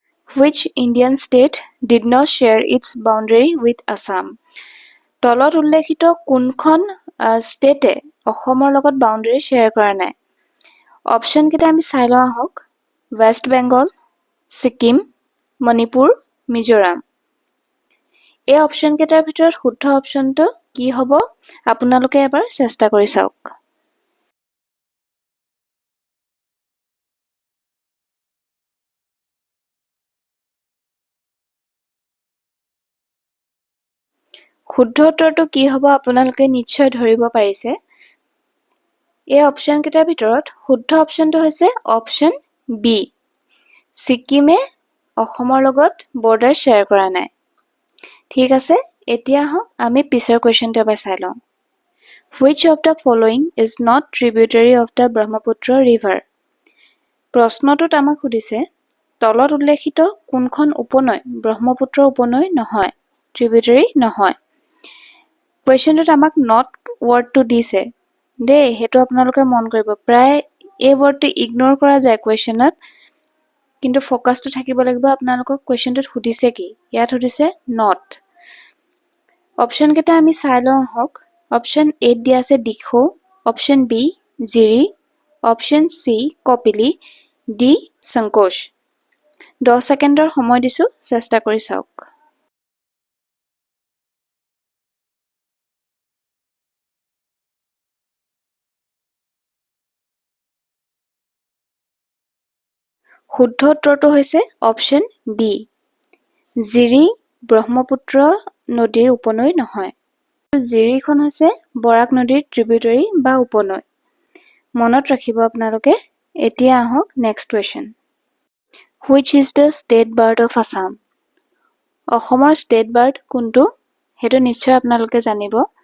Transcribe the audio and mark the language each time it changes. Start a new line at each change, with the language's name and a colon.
English: Which Indian state did not share its boundary with Assam?
Assamese: তলত উল্লেখিত কোনখন ষ্টেটে অসমৰ লগত বাউণ্ডেৰী শ্বেয়াৰ কৰা নাই? অপশ্যন কেইটা আমি চাই লওঁ আহক। ৱেষ্ট বেংগল, ছিকিম, মণিপুৰ, মিজোৰাম। এই অপশ্যন কেইটাৰ ভিতৰত শুদ্ধ অপশ্যনটো কি হ'ব আপোনালোকে এবাৰ চেষ্টা কৰি চাওক। শুদ্ধ উত্তৰটো কি হ'ব আপোনালোকে নিশ্চয় ধৰিব পাৰিছে। এই অপশ্যন কেইটাৰ ভিতৰত শুদ্ধ অপশ্যনটো হৈছে অপশ্যন বি। ছিকিমে অসমৰ লগত বৰ্ডাৰ শ্বেয়াৰ কৰা নাই। ঠিক আছে, এতিয়া আহক আমি পিছৰ কুৱেশ্যনটো এবাৰ চাই লওঁ।
English: Which of the following is not tributary of the Brahmaputra river?
Assamese: প্ৰশ্নটোত আমাক সুধিছে তলত উল্লেখিত কোনখন উপনৈ ব্ৰহ্মপুত্ৰ উপনৈ নহয়, ট্ৰিবিউটাৰী নহয়। কুৱেশ্যনটোত আমাক নট ৱৰ্ডটো দিছে দেই, সেইটো আপোনালোকে মন কৰিব। প্ৰায় এই ৱৰ্ডটো ইগন'ৰ কৰা যায় কুৱেশ্যনত, কিন্তু ফ'কাছটো থাকিব লাগিব আপোনালোকক কুৱেশ্যনটোত সুধিছে কি। ইয়াত সুধিছে নট। অপশ্যন কেইটা আমি চাই লওঁ আহক। অপশ্যন এত দিয়া আছে Dikhow, option B Jiri, option C Kopili, D সংকোচ। 10 ছেকেণ্ডৰ সময় দিছোঁ, চেষ্টা কৰি চাওক। শুদ্ধ উত্তৰটো হৈছে অপশ্যন বি। জিৰি ব্ৰহ্মপুত্ৰ নদীৰ উপনৈ নহয়। জিৰিখন হৈছে বৰাক নদীৰ ট্ৰিবিউটাৰী বা উপনৈ। মনত ৰাখিব আপোনালোকে। এতিয়া আহক next question.
English: Which is the state bird of Assam?
Assamese: অসমৰ ষ্টেট বাৰ্ড কোনটো সেইটো নিশ্চয় আপোনালোকে জানিব।